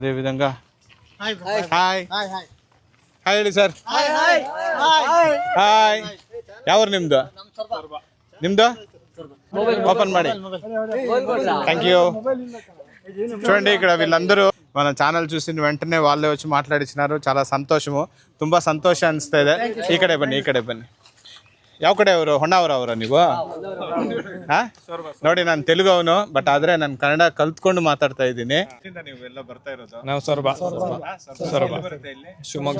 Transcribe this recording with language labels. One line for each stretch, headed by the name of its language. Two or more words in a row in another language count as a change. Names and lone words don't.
Kannada: అదేవిధంగా
English: hi hi hi
Kannada: ಹೇಳಿ ಸರ್ ಹಾಯ್ ಯಾವ್ರು ನಿಮ್ದು ఓపెన్ ಮಾಡಿ
English: thank you.
Telugu: చూడండి ఇక్కడ వీళ్ళందరూ మన ఛానల్ చూసిన వెంటనే వాళ్ళే వచ్చి మాట్లాడించినారు.
Kannada: చాలా ಸಂತೋಷము, ತುಂಬ ಸಂತೋಷ ಅನಿಸ್ತಾ ಇದೆ. ಈ ಕಡೆ ಬನ್ನಿ. ಯಾವ ಕಡೆ ಅವರು? ಹೊನ್ನಾವರ ಅವರ ನೀವು? ನೋಡಿ ನಾನು ತೆಲುಗು ಅವನು, ಬಟ್ ಆದ್ರೆ ನಾನು ಕನ್ನಡ ಕಲ್ತ್ಕೊಂಡು ಮಾತಾಡ್ತಾ ಇದ್ದೀನಿ. ನೀವು ಎಲ್ಲ ಬರ್ತಾ ಇರೋದು? ನಾವು ಸೊರಬ ಶಿವಮೊಗ್ಗ.